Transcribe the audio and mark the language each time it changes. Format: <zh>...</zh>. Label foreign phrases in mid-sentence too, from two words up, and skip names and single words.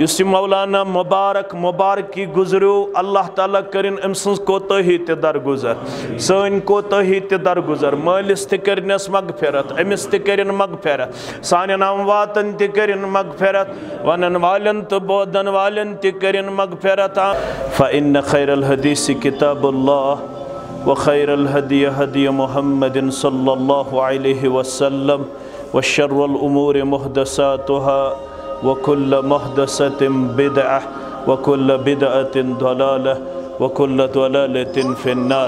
<ks>یَس مولانا مبارک مبارکی گُزرو، اللہ تعالیٰ کرِن اَم سٕنٛز کوتاہی تہِ درگزر، سٕنٛز کوتاہی تہِ درگزر. مالِس تہِ کرنَس مغفرت، اَمِس تہِ کرِن مغفرت، سانن اَمواتن تہِ کرِن مغفرت، وَنَن والن تہِ بوزَن والن تہِ کرِن مغفرت.</ks> <ar>فإن خير الحديث كتاب الله وخير الهدي هدي محمد صلى الله عليه وسلم وشر الأمور محدثاتها وكل محدثة بدعة وكل بدعة ضلالة وكل ضلالة في النار.</ar>